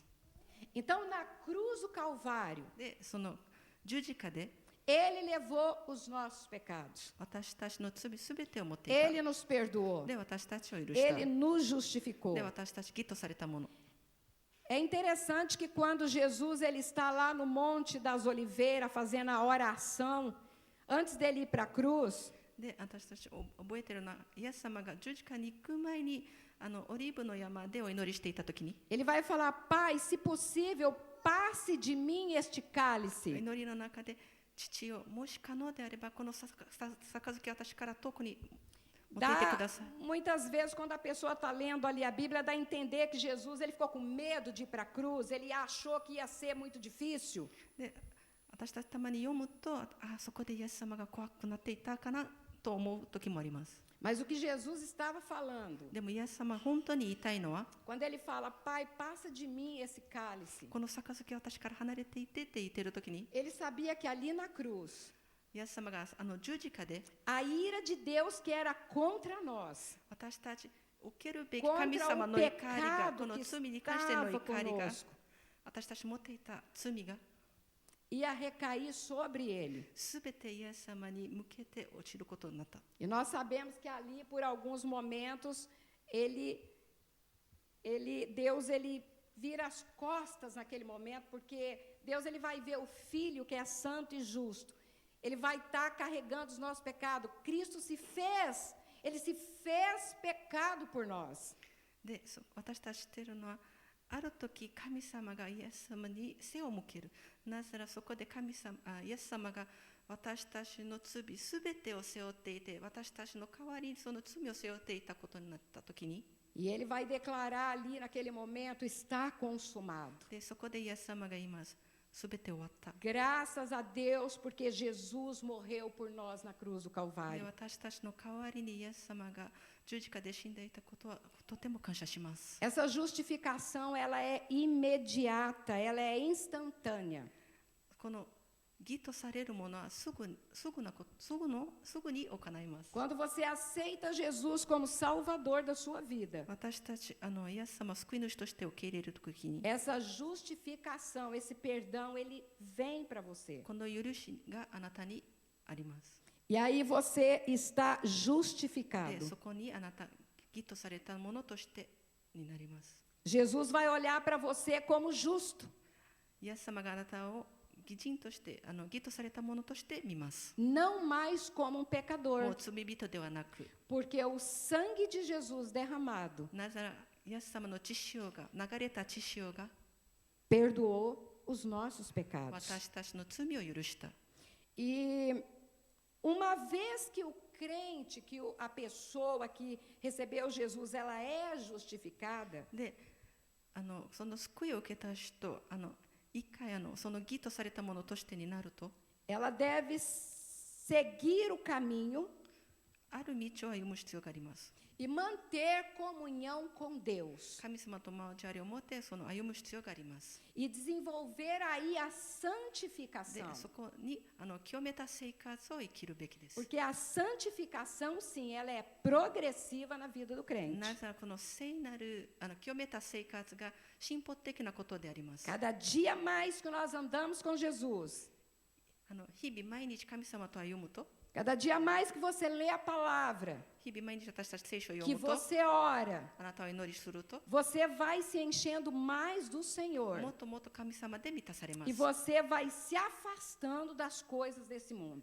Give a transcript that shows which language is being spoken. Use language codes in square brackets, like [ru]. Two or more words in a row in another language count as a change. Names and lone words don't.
[pt] Então, na cruz do Calvário, [ja] で、その十字架で [pt] ele levou os nossos pecados. [ja] 私たちの罪すべてを持っていた。 [pt] Ele nos perdoou. [ja] で、私たちを許した。 [pt] Ele nos justificou. [ja] で、私たち義とされたもの。 [pt] É interessante que quando Jesus ele está lá no Monte das Oliveiras fazendo a oração, antes dele ir para a cruz, [ja] で、私たち覚えてるのは、イエス様が十字架に行く前にオリーブの山でお祈りしていたときに、 [pt] ele vai falar: Pai, se possível, passe de mim este [ja] お [pt] cálice. [ja] 祈りの中で、父よ、もし可能であればこの杯私から遠くに [pt] Muitas vezes, quando a pessoa está lendo ali a Bíblia, dá a entender que Jesus ele ficou com medo de ir para a cruz, ele achou que ia ser muito difícil. [ja] で、私たちたまに読むと、そこでイエス様が怖くなっていたかなと思う時もあります。 [pt] Mas o que Jesus estava falando, [ja] でもイエス様が本当に言いたいのは、 [pt] quando ele fala, Pai, passa de mim esse cálice, [ja] この杯は私から離れていてって言っている時に、 [pt] ele sabia que ali na cruz, [ja] イエス様が十字架で [pt] a ira de Deus que era contra nós, [ja] 私たち受けるべき神様の怒りが、この罪に関しての怒りが、私たち持っていた罪が [pt] ia recair sobre ele. [ja] すべてイエス様に向けて落ちることになった。 [pt] E nós sabemos que ali, por alguns momentos, Deus ele vira as costas naquele momento, porque Deus ele vai ver o Filho que é santo e justo. Ele vai estar carregando os nossos pecados. Cristo ele se fez pecado por nós. [ja] で、私たち知っているのは、ある時神様がイエス様に背を向ける。なぜならそこでイエス様が私たちの罪すべてを背負っていて、私たちの代わりにその罪を背負っていたことになった時に、 [pt] E ele vai declarar ali naquele momento, está consumado. [ja] で、そこでイエス様が言います。すべて終わった。 [pt] Graças a Deus, porque Jesus morreu por nós na cruz do [ja] で、 [pt] Calvário. [ja] 私たちの代わりにイエス様が十字架で死んでいたことはとても感謝します。 [pt] Essa justificação, ela é imediata, ela é instantânea. [ja] この義とされるものはすぐに行います。 [pt] Quando você aceita Jesus como Salvador da sua vida, [ja] 私たちイエス様を救い主として受け入れるときに、 [pt] essa justificação, esse perdão, ele vem para você. [ja] この許しがあなたにあります。 [pt] E aí você está [ja] で、 [pt] justificado. [ja] そこにあなた義とされたものとしてになります。 [pt] Jesus vai olhar para você como justo. [ja] イエス様があなたを義人として義とされたものとして見ます。 [pt] Não mais como um [ja] もう [pt] pecador, [ja] 罪人ではなく、 [pt] porque o sangue de Jesus derramado [ja] なぜならイエス様の血潮が流れた血潮が [pt] perdoou os nossos pecados. [ja] 私たちの罪を許した。 [pt] E uma vez que o crente, a pessoa que recebeu Jesus, ela é justificada, [ja] で、その救いを受けた人、一回その義とされたものとしてになると、 [pt] ela deve seguir o caminho [ja] ある道を歩む必要があります。 [pt] e manter comunhão com Deus. [ja] 神様と交わりを持ってその歩む必要があります。 [pt] E desenvolver aí a [ja] で、 [pt] santificação. [ja] そこに清めた生活を生きるべきです。 [pt] Porque a santificação, sim, ela é progressiva na vida do crente. [ja] なぜならこの聖なる清めた生活が進歩的なことであります。 [pt] Cada dia mais que nós andamos com Jesus, [ja] 日々毎日神様と歩むと、 [pt] cada dia mais que você lê a palavra, [ja] 日々毎日私たち聖書を読 [pt] que [ja] むと、 [pt] você ora, [ja] あなたを祈りすると、 [pt] você vai se enchendo mais do [ja] も [pt] Senhor. [ja] っともっと神様で満たされま [pt] E [ja] す。 [pt] você vai se afastando das coisas desse mundo.